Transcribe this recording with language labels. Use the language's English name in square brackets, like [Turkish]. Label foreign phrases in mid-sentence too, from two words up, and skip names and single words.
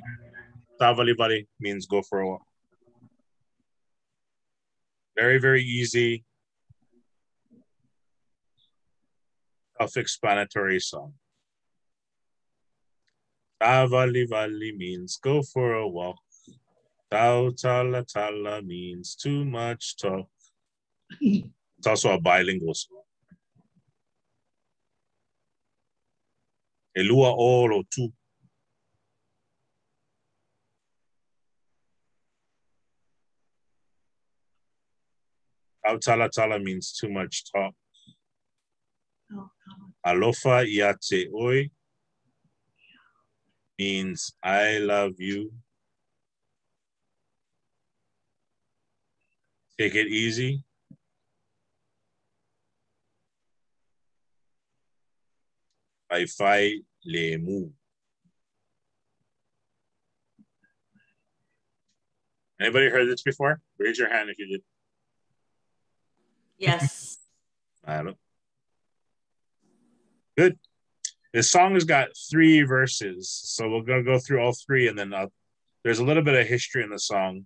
[English] Savalivali means go for a walk. Very, very easy, self-explanatory song. Savalivali means go for a walk. [Samoan] Tau tala tala [English] means too much talk. It's also a bilingual song. [Samoan] Elua o Lotu. Tala tala [English] means too much talk. [Samoan] Alofa iate oi [English] means I love you. Take it easy. [Samoan] Fai lemu. [English] Anybody heard this before? Raise your hand if you did. Yes. I don't know. Good. This song has got 3 verses, so we're gonna go through all 3, and then there's a little bit of history in the song.